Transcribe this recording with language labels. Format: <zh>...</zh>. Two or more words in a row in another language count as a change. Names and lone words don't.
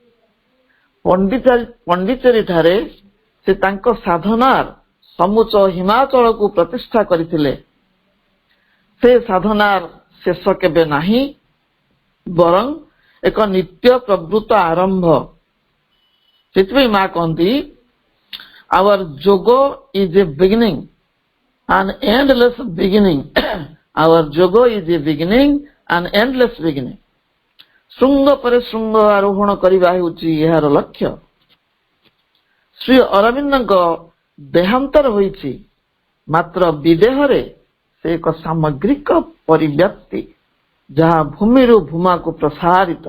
<or>ପଣ୍ଡିଚେରୀ ଠାରେ ସେ ତାଙ୍କ ସାଧନାର ସମୁଚ ହିମାଚଳକୁ ପ୍ରତିଷ୍ଠା କରିଥିଲେ। ସେ ସାଧନାର ଶେଷ କେବେ ନାହିଁ, ବରଂ ଏକ ନିତ୍ୟ ପ୍ରବୃତ୍ତ ଆରମ୍ଭ। ସେଥିପାଇଁ ମା କହନ୍ତି,</or> <en>our yoga is a beginning, an endless beginning. Our yoga is a beginning, an endless beginning.</en> <or>ଶୃଙ୍ଗ ପରେ ଶୃଙ୍ଗ ଆରୋହଣ କରିବା ହେଉଛି ଏହାର ଲକ୍ଷ୍ୟ। ଶ୍ରୀ ଅରବିନ୍ଦଙ୍କ ଦେହାନ୍ତର ହୋଇଛି, ମାତ୍ର ବିଦେହରେ ସେ ଏକ ସାମଗ୍ରିକ ପରିବ୍ୟାପ୍ତି, ଯାହା ଭୂମିରୁ ଭୂମାକୁ ପ୍ରସାରିତ।</or>